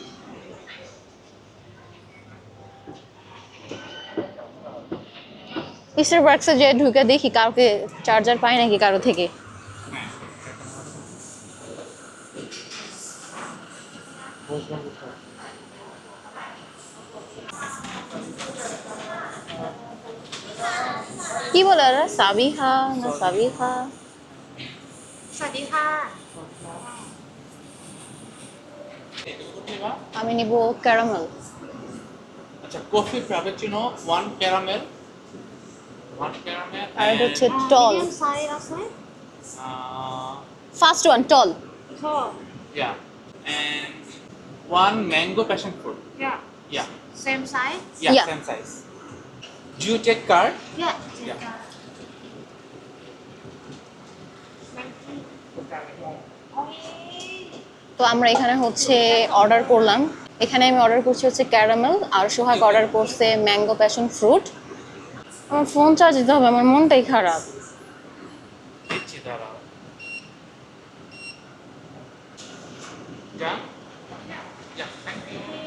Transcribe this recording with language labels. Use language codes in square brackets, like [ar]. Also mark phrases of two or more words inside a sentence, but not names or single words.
[bn] স্টারবাকসে যে ঢুকে দেখি কাউকে চার্জার পাই নাকি কারো থেকে। কি বলে ওরা? সাবিহা না সাবিহা? [th] สวัสดีค่ะ [bn] আমি নিব ক্যারামেল। আচ্ছা কফি ফ্রাপেচিনো 1 ক্যারামেল আর এটা হচ্ছে টল। [en] medium size also first one tall. tall yeah and 1 mango passion fruit yeah yeah same size yeah Yeah. same size do you take card yeah Yeah. [bn] তো আমরা এখানে হচ্ছে অর্ডার করলাম। এখানে আমি অর্ডার করছি হচ্ছে ক্যারামেল, আর সোহাগ অর্ডার করছে ম্যাঙ্গো প্যাশন ফ্রুট। আমার ফোন চার্জ দিতে হবে, আমার মনটাই খারাপ। দিচ্ছি দাঁড়াও। যা যা [en] thank you.